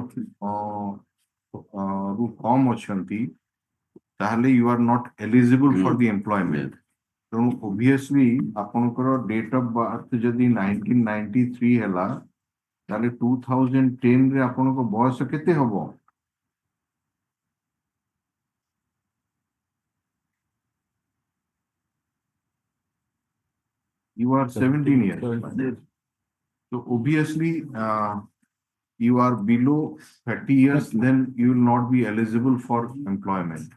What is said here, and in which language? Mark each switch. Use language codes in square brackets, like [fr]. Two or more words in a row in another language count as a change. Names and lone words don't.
[or] ରୁ କମ୍ ଅଛନ୍ତି ତାହେଲେ [en] you are not eligible for the employment. [or] ତେଣୁ obviously ଆପଣଙ୍କର [en] date of birth [or] ଯଦି 1993 ହେଲା ତାହେଲେ 2010 ରେ ଆପଣଙ୍କ ବୟସ କେତେ ହବ? [en] You are 17 years. So obviously, you are below 30 years, then you will not be eligible for employment.